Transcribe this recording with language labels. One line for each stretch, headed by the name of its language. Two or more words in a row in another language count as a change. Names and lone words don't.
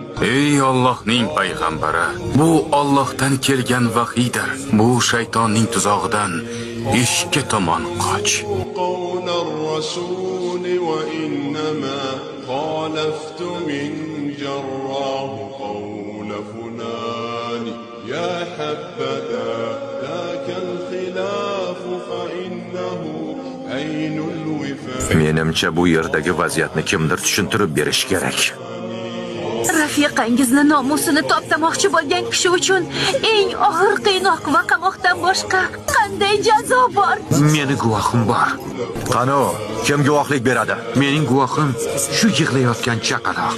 Uzbek: Ey Allohning payg'ambari, bu Allohdan kelgan vahiydir. Bu shaytonning tuzog'idan eshikka tomon qoch.
Arabic: قول الرسول وإنما خالفت من جراه قول فلان يا حبذا ذاك الخلاف فإنه عين الوفاء.
Uzbek: Menimcha bu yerdagi vaziyatni kimdir tushuntirib berish kerak. Rafiqangizni nomusini toptamoqchi bo'lgan kishi uchun eng og'ir qiynoq va qamoqdan boshqa qanday jazo bor? Meni guvohim bor. Qani, kim guvohlik beradi? Mening guvohim shu yig'layotgan chaqaloq.